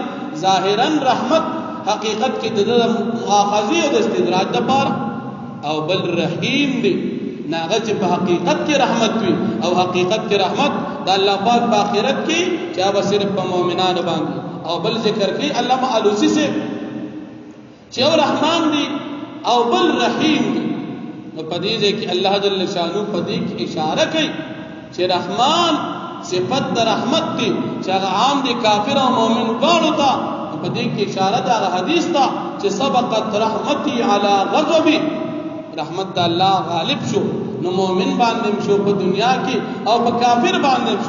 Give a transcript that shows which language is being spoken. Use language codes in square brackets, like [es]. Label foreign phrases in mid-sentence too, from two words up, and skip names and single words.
[ps] ظاهرا رحمت، حقیقت کې د مؤاخذه او د استدراج د پاره. او بل رحیم دی ناغه چې په حقیقت کې رحمت وي او حقیقت کې رحمت د الله پاک په آخرت کې چې هغه صرف په مؤمنانو باندې. او بل ذکر کوي علامہ علوسی سے چې او رحمان دی او بل رحیم دی. نو په دې کې الله جل شانو په دې کې اشاره کوي چې رحمان صفت د رحمت دی چې هغه عام دی کافر او مؤمن دواړو ته. په دې کې اشاره ده حدیث ته چې [ar] سبقت رحمتي علی غضبي، [ps] رحمت الله غالب شو نو مؤمن باندې شو په دنیا کې او په کافر باندې شو.